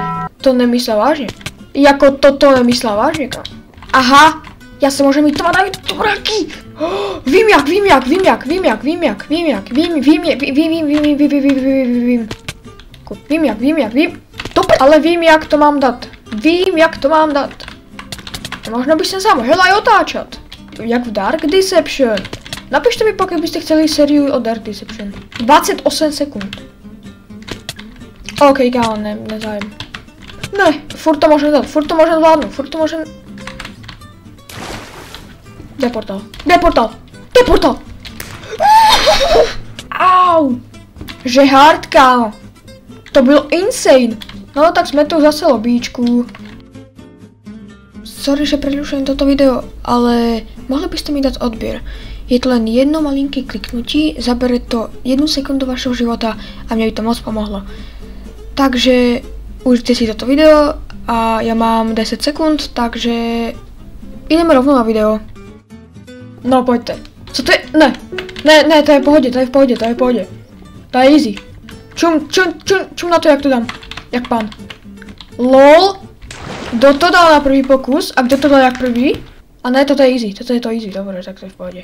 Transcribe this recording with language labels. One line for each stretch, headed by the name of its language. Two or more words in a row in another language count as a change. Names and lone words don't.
Czech: To nemyslel vážně. Jako toto nemyslel vážně, kámo. Aha. Já se můžu mít to dát do mraky. Vím jak. Ale vím jak to mám dát.
Slovak: Možno by som sa mohla aj otáčať.
Czech: Jak v Dark Deception. Napište mi, pokud byste chceli sériu o Dark Deception. 28 sekund. OK, kámo, nezájem.
Slovak: Ne, furt to môžem dať, furt to môžem...
Czech: Kde je portál? Au! Že hard, kámo. To bylo insane. No tak jsme tu zase lobíčku.
Slovak: Sorry, že prerušujem toto video, ale mohli byste mi dať odběr. Je to len jedno malinké kliknutí, zabere to 1 sekundu vašeho života a mne by to moc pomohlo. Takže užite si toto video a ja mám 10 sekund, takže ideme rovno na video.
Czech: No pojďte. Co to je? Ne, to je v pohodě. To je easy. Čum na to, jak to dám. Jak pán. LOL. Kdo to dal na prvý pokus?
Slovak: A kdo to dal jak prvý? A ne, toto je easy. Dobre, tak to je v pohodě.